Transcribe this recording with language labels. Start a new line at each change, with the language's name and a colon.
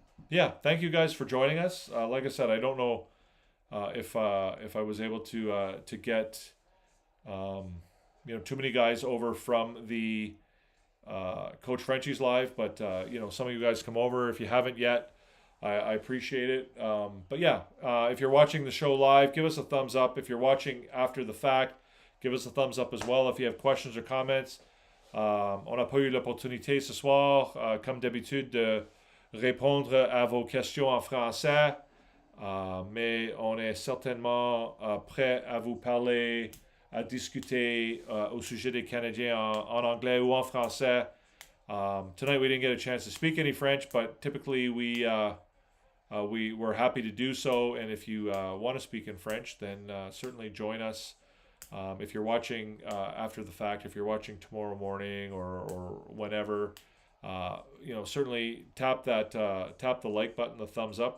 English: Yeah, thank you guys for joining us. Like I said, I don't know if I was able to get too many guys over from the Coach Frenchie's live, but some of you guys come over if you haven't yet. I appreciate it. But yeah, if you're watching the show live, give us a thumbs up. If you're watching after the fact, give us a thumbs up as well. If you have questions or comments,
French: on n'a pas eu l'opportunité ce soir, comme d'habitude, de répondre à vos questions en français, mais on est certainement prêt à vous parler, à discuter au sujet des Canadiens en anglais ou en français.
English: Tonight we didn't get a chance to speak any French, but typically we were happy to do so. And if you want to speak in French, then certainly join us. If you're watching after the fact, if you're watching tomorrow morning or whenever, certainly tap the like button, the thumbs up.